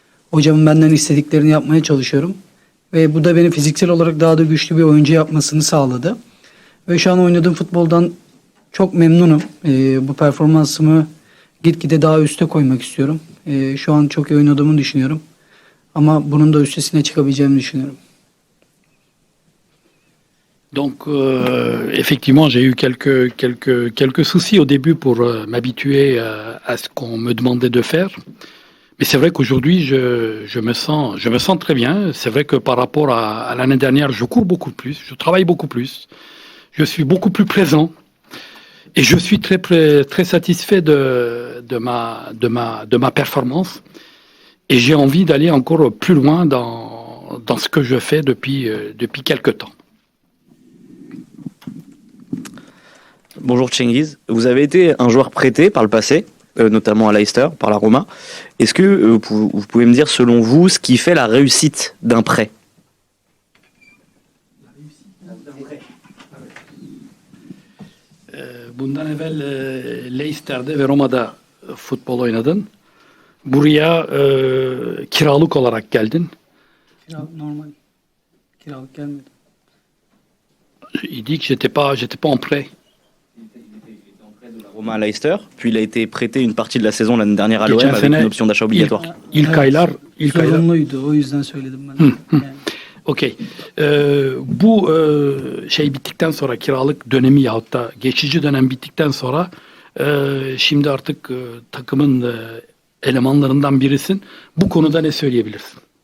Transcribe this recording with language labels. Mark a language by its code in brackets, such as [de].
[tr] Hocamın benden istediklerini yapmaya çalışıyorum. Ve bu da beni fiziksel olarak daha da güçlü bir oyuncu yapmasını sağladı. Ve şu an oynadığım futboldan çok memnunum. Bu performansımı gitgide daha üste koymak istiyorum. Şu an çok iyi oynadığımı düşünüyorum. Ama bunun da üstesine çıkabileceğimi düşünüyorum. [fr] Donc, effectivement, j'ai eu quelques soucis au début pour m'habituer à ce qu'on me demandait de faire. Mais c'est vrai qu'aujourd'hui, je me sens très bien. C'est vrai que par rapport à l'année dernière, je cours beaucoup plus, je travaille beaucoup plus, je suis beaucoup plus présent et je suis très satisfait de ma performance. Et j'ai envie d'aller encore plus loin dans ce que je fais depuis quelques temps. Bonjour Cengiz, vous avez été un joueur prêté par le passé, notamment à Leicester, par la Roma. Est-ce que vous pouvez me dire, selon vous, ce qui fait la réussite d'un prêt? [tr] Bundan evvel Leicester'de ve Roma'da futbol oynadın. Buraya kiralık olarak geldin. Normal. Kiralık gelmedim. [fr] Il dit que j'étais pas en prêt. Roma à Leicester, puis il a été prêté une partie de la saison l'année dernière à l'OM avec une option d'achat obligatoire. [tr] İlk aylar Zorunluydu, o yüzden söyledim ben. Yani. Okey. Bu şey bittikten sonra, kiralık dönemi yahut da geçici dönem bittikten sonra şimdi artık takımın elemanlarından birisin. Bu konuda ne söyleyebilirsin?